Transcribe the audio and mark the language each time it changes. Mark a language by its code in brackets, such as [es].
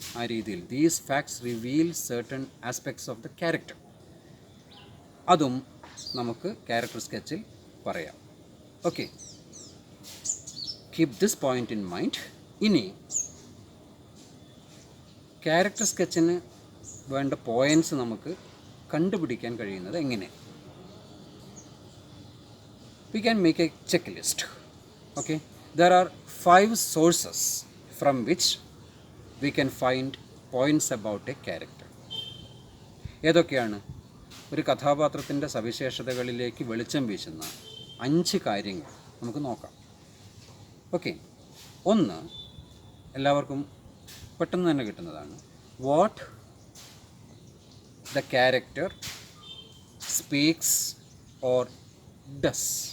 [ml] ആ രീതിയിൽ [en] these facts reveal certain aspects of the character, [ml] അതും നമുക്ക് ക്യാരക്ടർ സ്കെച്ചിൽ പറയാം. [en] Okay, keep this point in mind. [ml] ഇനി ക്യാരക്ടർ സ്കെച്ചിന് വേണ്ട പോയിൻറ്റ്സ് നമുക്ക് കണ്ടുപിടിക്കാൻ കഴിയുന്നത് എങ്ങനെ? [en] We can make a checklist. Okay, there are 5 sources from which we can find points about a character. [ml] ഏതൊക്കെയാണ്? ഒരു കഥാപാത്രത്തിൻ്റെ സവിശേഷതകളിലേക്ക് വെളിച്ചം വീശുന്ന 5 കാര്യങ്ങൾ നമുക്ക് നോക്കാം. ഓക്കെ, ഒന്ന് എല്ലാവർക്കും പെട്ടെന്ന് തന്നെ കിട്ടുന്നതാണ്. [en] What the character speaks or does.